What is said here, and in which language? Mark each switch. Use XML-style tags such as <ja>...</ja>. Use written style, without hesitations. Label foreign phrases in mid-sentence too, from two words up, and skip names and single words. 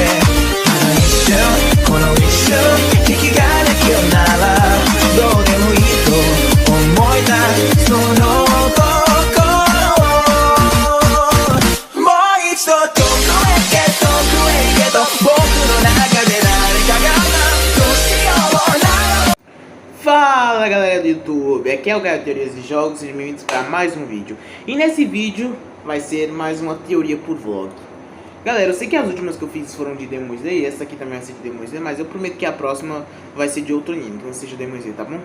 <ja>この一瞬引きができるならどうでもいいと思えたその心をもう一度遠くへ行けと僕の中で誰かがどうしような</ja> <pt>Fala galera do YouTube, aqui é o Gaio Teorias de Jogos, sejam bem-vindos para mais um vídeo. E nesse vídeo vai ser mais uma teoria por vlog. Galera, eu sei que as últimas que eu fiz foram de Demon Slayer, essa aqui também vai ser de Demon Slayer, mas eu prometo que a próxima vai ser de outro anime, que não seja Demon Slayer, tá bom?</pt>